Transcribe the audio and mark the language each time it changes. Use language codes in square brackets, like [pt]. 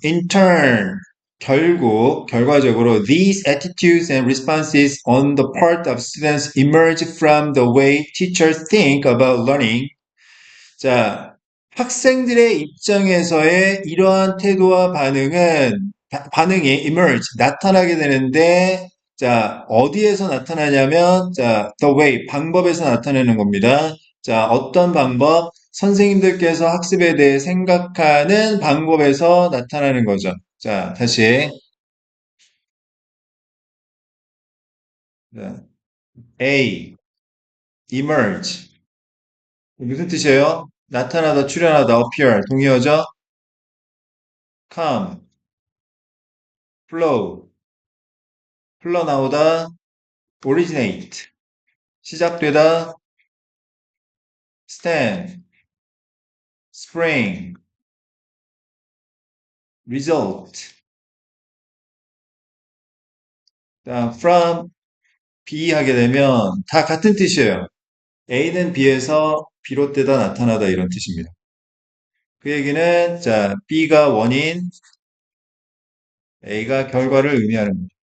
[en] In turn, [ko] 결과적으로, [en] these attitudes and responses on the part of students emerge from the way teachers think about learning. [ko] 자, 학생들의 입장에서의 이러한 태도와 반응이 emerge, 나타나게 되는데, 자, 어디에서 나타나냐면, 자, [en] the way, [ko] 방법에서 나타내는 겁니다. 자, 어떤 방법? 선생님들께서 학습에 대해 생각하는 방법에서 나타나는 거죠. 자, 다시. 자, A, emerge. 무슨 뜻이에요? 나타나다, 출현하다, appear. 동의어죠? come, flow. 흘러나오다, originate, 시작되다, stand, spring, result. 자, from, be 하게 되면 다 같은 뜻이에요. A는 B에서 비롯되다 나타나다 이런 뜻입니다. 그 얘기는 자, B가 원인, A가 결과를 의미하는 거죠.